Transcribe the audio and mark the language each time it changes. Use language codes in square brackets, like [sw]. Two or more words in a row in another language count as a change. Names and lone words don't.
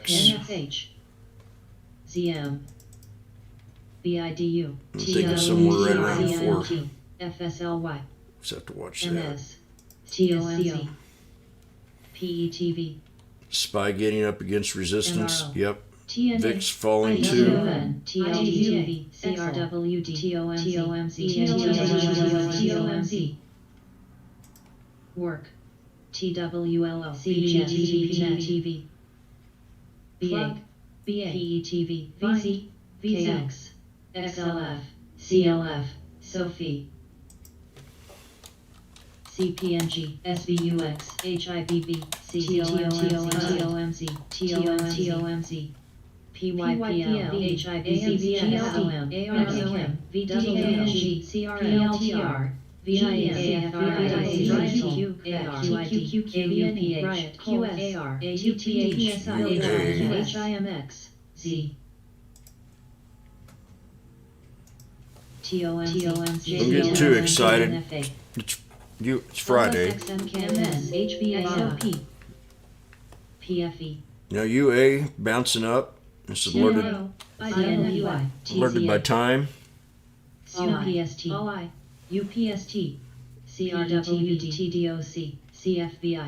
[en] NFH, ZM, BIDU, I'm thinking somewhere right around 4. FSLY, Just have to watch that. MS, TOMC, PETV, Spy getting up against resistance. MRO. Yep. TNA, VIX falling too. ITON, TLTV, CRWD, TOMC, Work, TWLO, CGTV, BA, PETV, VZ, VX, XLF, CLF, Sophie, CPNG, SVUX, HIBB, CTOMC, TOMC, PYPL, HIBC, GLM, ARCOM, VWNG, CRLTR, VIN, AFRIC, QID, KUPH, QS, AR, AUTH, HIMX, Z. TOMC, Don't get too excited. It's Friday. XMKMS, HBSOP, PFE. Now UA bouncing up. It's alerted by time. UPST, UPST, CRWD, TDOC, CFBI,